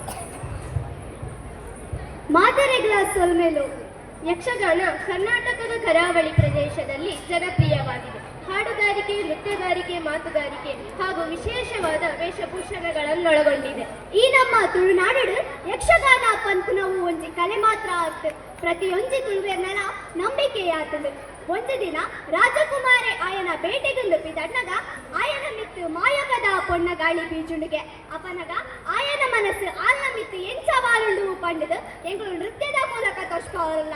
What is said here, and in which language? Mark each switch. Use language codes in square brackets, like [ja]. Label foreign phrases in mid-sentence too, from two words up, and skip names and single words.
[tcy] ಮಾದರೆಗಳ ಸೊಲ್ಮೆಲು [kn] ಯಕ್ಷಗಾನ ಕರ್ನಾಟಕದ ಕರಾವಳಿ ಪ್ರದೇಶದಲ್ಲಿ ಜನಪ್ರಿಯವಾಗಿದೆ. ಹಾಡುಗಾರಿಕೆ, ನೃತ್ಯಗಾರಿಕೆ, ಮಾತುಗಾರಿಕೆ ಹಾಗೂ ವಿಶೇಷವಾದ ವೇಷಭೂಷಣಗಳನ್ನೊಳಗೊಂಡಿದೆ. [tcy] ಈ ನಮ್ಮ ತುಳುನಾಡು ಯಕ್ಷಗಾನ ಪಂಪುನವು ಒಂಜಿ ಕಲೆ ಮಾತ್ರ ಆತು. ಪ್ರತಿಯೊಂಜಿ ತುಳುವೆರ್ನಲ ನಂಬಿಕೆಯಾತದು. ಒಂದು ದಿನ ರಾಜಕುಮಾರಿ ಆಯನ ಬೇಟೆಗೊಂದು ಪಿದಣ್ಣಗ ಆಯನ ಮಿತ್ತು ಮಾಯಕದ ಪೊಣ್ಣ ಗಾಳಿ ಬೀಜುಂಡಿಗೆ ಅಪನಗ ಆಯನ ಮನಸ್ಸು ಆಲ್ನ ಮಿತ್ತು ಎಂಚವಾರುಂಡು ಪಂಡದು ಎಂಗಳು ನೃತ್ಯದ ಮೂಲಕ ತೋರ್ಸ್ಕೋರಲ್ಲ.